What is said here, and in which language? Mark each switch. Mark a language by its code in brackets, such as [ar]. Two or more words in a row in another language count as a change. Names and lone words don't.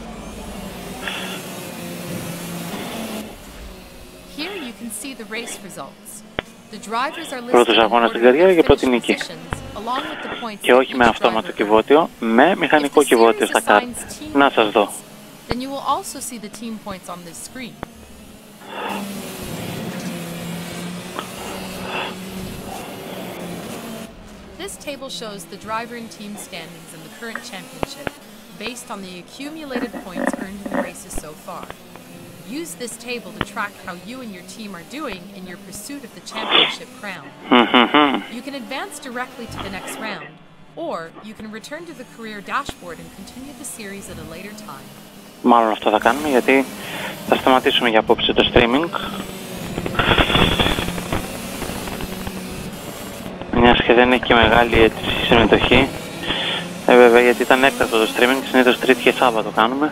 [el] Πρώτος αγώνας στην καριέρα και πρώτη νίκη. Και όχι με αυτόματο κυβότιο, με μηχανικό κυβότιο στα κάρτα. Να σας δω. [en] This table shows the driver and team standings in the current championship based on the accumulated points earned in the races so far. Use this table to track how you and your team are doing in your pursuit of the championship crown. You can advance directly to the next round, or you can return to the career dashboard and continue the series at a later time. [el] Μάλλον αυτό θα κάνουμε γιατί θα σταματήσουμε για απόψε το streaming. Μιας και δεν έχει και μεγάλη έτσι συμμετοχή, Βέβαια, γιατί ήταν έκτακτο το streaming, συνήθως Τρίτη και Σάββατο κάνουμε.